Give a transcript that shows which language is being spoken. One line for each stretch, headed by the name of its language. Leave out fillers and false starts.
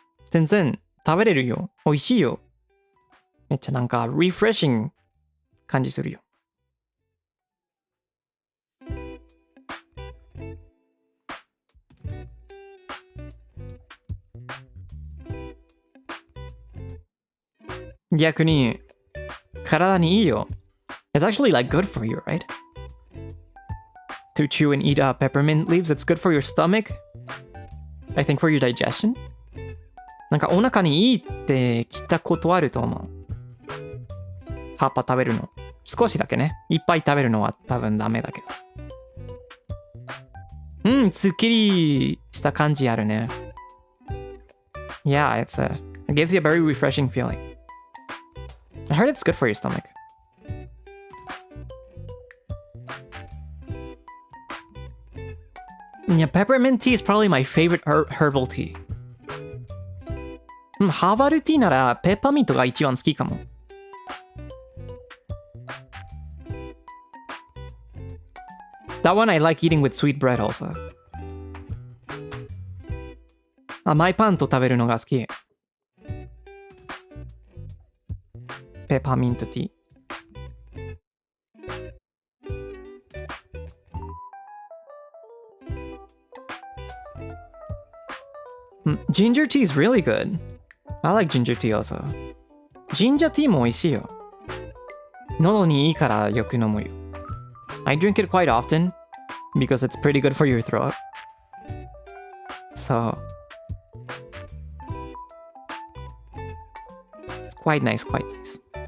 Japanese: 全然食べれるよ美味しいよめっちゃなんかリフレッシング感じするよ逆に体にいいよ
English: It's actually like good for you, right? To chew and eat peppermint leaves, it's good for your stomach. I think for your digestion.
Japanese: なんかお腹にいいって聞いたことあると思う。葉っぱ食べるの。少しだけね。いっぱい食べるのは多分ダメだけど。うん、すっきりした感じあるね。
English: Yeah, it gives you a very refreshing feeling. I heard it's good for your stomach. Yeah, peppermint tea is probably my favorite herbal tea.
Japanese: ハーバルティーならペッパーミントが一番好きかも。
English: That one I like eating with sweet bread also.
Japanese: 甘いパンと食べるのが好き。ペパーミントティー。
English: Ginger tea is really good. I like ginger tea also.
Japanese: Ginger tea も美味しいよ。喉にいいからよく飲むよ。
English: I drink it quite often because it's pretty good for your throat. So it's quite nice, quite nice.